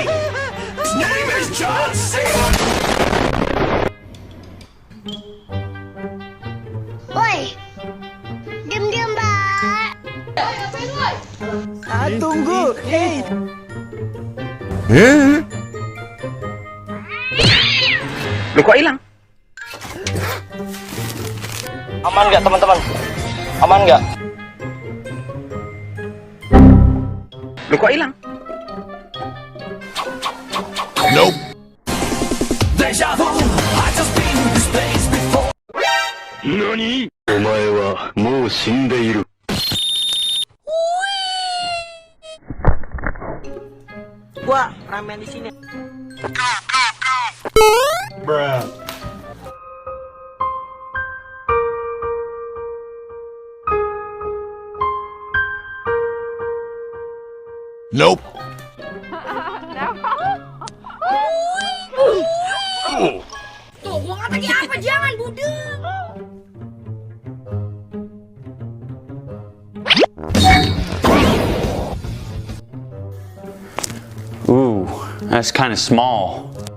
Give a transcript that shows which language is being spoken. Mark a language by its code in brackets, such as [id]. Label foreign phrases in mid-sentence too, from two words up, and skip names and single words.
[en] His name is John C. [id] Woi, diam-diam, Mbak. Tunggu. Hey. Lu kok hilang? Aman nggak teman-teman? Aman nggak? Lu kok hilang? [en] Nope. Nani? [ja] お前はもう死んでいる。 [id] Wah, ramen di sini. [en] Bruh. Nope. [id] Tuh, gua nggak pakai apa, jangan budek. [en] Ooh, that's kind of small.